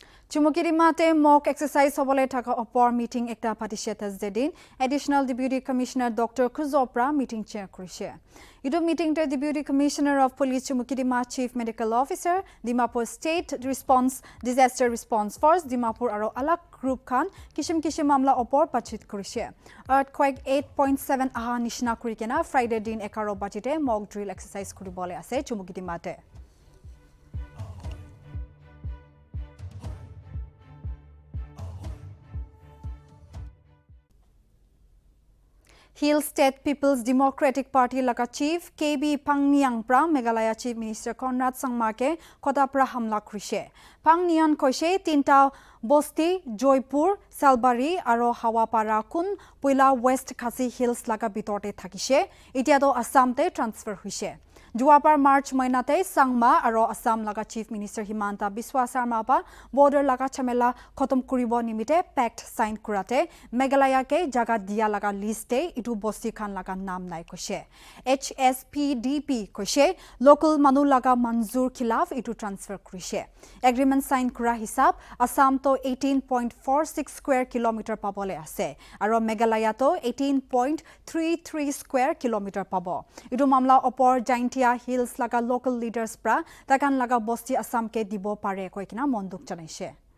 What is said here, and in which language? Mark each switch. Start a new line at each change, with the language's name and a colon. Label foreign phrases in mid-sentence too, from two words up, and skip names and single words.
Naga Pidgin: Chumukirimate
English: mock exercise
Naga Pidgin: hobole thaka opor meeting ekta patishe Thursday din Additional Deputy Commissioner Dr. Kuzopra meeting chair kurishe. Idu meeting te Deputy Commissioner of Police Chumukirima Chief Medical Officer Dimapur State Disaster Response Force Dimapur aro alak group khan kishim mamla opor pachit kurishe. Earthquake 8.7 aha nishna kurikena Friday din 11 bajite
English: mock drill exercise
Naga Pidgin: kuribole ase Chumukirimate. Hill State People's Democratic Party Laka Chief KB Pangniang pra Meghalaya Chief Minister Conrad Sangma ke kota pra hamla krise. Pangniang koise tinta Bosti, Joypur, Salbari aro Hawapara kun Puila West Khasi Hills laka bitorte thakise. Itiado Assam te transfer huise. Juapar March Mainate Sangma aro Assam laga Chief Minister Himanta Biswa Sarma pa border laga chamela khotom kuribo nimite pact sign kurate Meghalaya ke jaga dia laga liste itu bosti khan laga nam nai koshe HSPDP koshe local manu laga manzur khilaf itu transfer kurise agreement sign kura hisab Assam to 18.46
English: square kilometer
Naga Pidgin: pabole ase aro Meghalaya to 18.33
English: square kilometer
Naga Pidgin: pabo itu mamla opor jainti Hills laga
English: local leaders
Naga Pidgin: pra takan laga bosti Assam ke dibo pare koikina monduk janaise.